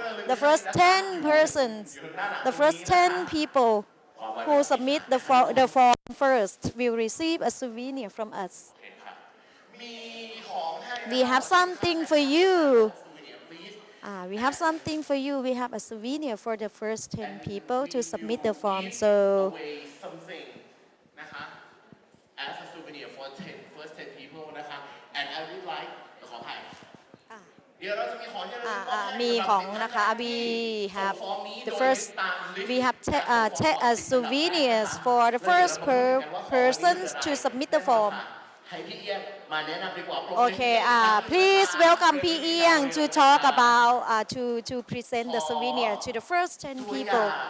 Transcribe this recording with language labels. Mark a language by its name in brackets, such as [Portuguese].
[English] The first 10 persons, the first 10 people who submit the form first will receive a souvenir from us. We have something for you. We have something for you. We have a souvenir for the first 10 people to submit the form. So as a souvenir for first 10 people นะคะ and I would like [Thai] ขออภัยเดี๋ยวเราจะมีของที่ระลึกมอบให้ มีของนะคะ [English] we have the first we have souvenirs for the first persons to submit the form. [Thai] ให้พี่เอี้ยงมาแนะนำดีกว่า [English] Okay, please welcome P. Iang to talk about to present the souvenir to the first 10 people.